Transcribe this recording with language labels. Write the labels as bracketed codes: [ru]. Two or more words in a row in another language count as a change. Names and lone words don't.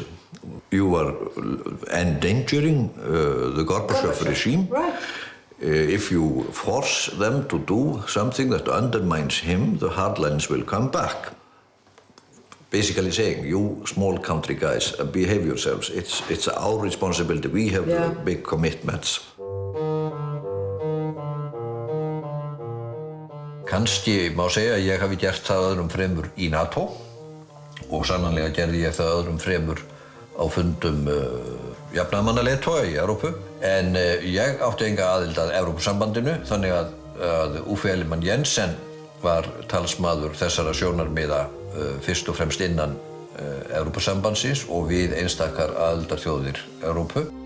[en] You are endangering the Gorbachev regime. Right. If you force them to do something that undermines him, the hardlines will come back. Basically saying, you small country guys, behave yourselves. It's our responsibility. We have big commitments. [is] Kannski má segja að ég hafi gert það öðrum fremur í NATO og sannanlega gerði ég það öðrum fremur á fundum jafnaðarmannaleiðtoga í Evrópu. En ég átti enga aðild að Evrópusambandinu, þannig að Uffe Ellemann-Jensen var talsmaður þessara sjónarmiða fyrst og fremst innan Evrópusambandsins og við einstakar aðildarþjóðir Evrópu.